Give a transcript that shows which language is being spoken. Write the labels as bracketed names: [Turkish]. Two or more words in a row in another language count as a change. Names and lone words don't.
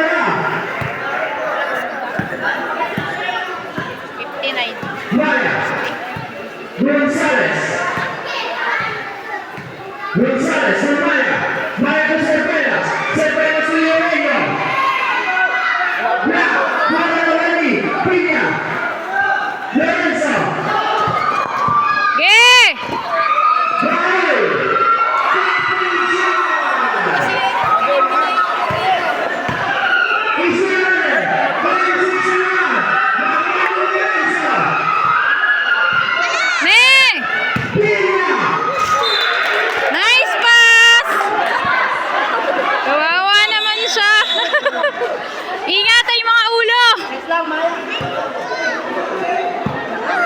[Filipino] 59. González, Maya, Maya con Cerveras, Cerveras y Loreño. Maya Loreni, Piña, Lorenzo, Ge! Raúl. Israel, Valenzuela, María Lorenzo, Neng! Piña. [English] Nice pass! [Filipino] Kawawa naman siya. Ingatan yung mga ulo.